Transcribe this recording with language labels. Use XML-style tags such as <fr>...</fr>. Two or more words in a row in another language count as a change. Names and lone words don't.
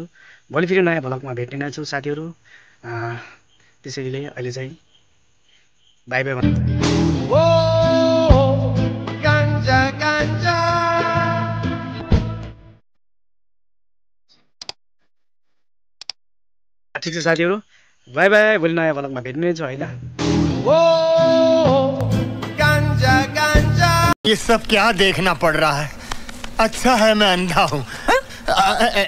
<ne>भोलि फेरि नयाँ ब्लगमा भेट्ने नै छु साथीहरु। त्यसैले अहिले चाहिँ</ne> <en>bye bye</en> <ne>भन्छु। ठीक छ साथीहरु,</ne> <en>bye bye.</en> <ne>भोलि नयाँ ब्लगमा भेट्ने छु हैन।</ne> <hi>ये सब क्या देखना पड़ रहा है? अच्छा है मैं अंधा हूँ।</hi>